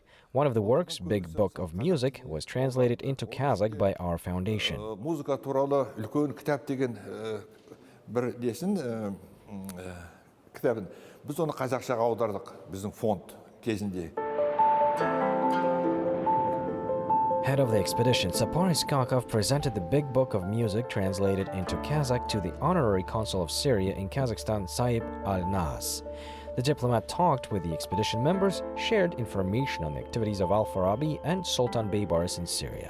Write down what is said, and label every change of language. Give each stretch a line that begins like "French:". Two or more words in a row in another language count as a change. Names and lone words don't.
English: One of the works, Big Book of Music, was translated into Kazakh by our foundation.
Kazakh: Музыка туралы үлкен кітап деген бір десін кітабын. Біз оны қазақшаға аудардық, біздің фонд кезінде.
English: Head of the expedition, Sapar Iskakov presented the Big Book of Music translated into Kazakh to the honorary consul of Syria in Kazakhstan, Saib al-Nas. The diplomat talked with the expedition members, shared information on the activities of al-Farabi and Sultan Beybaris in Syria.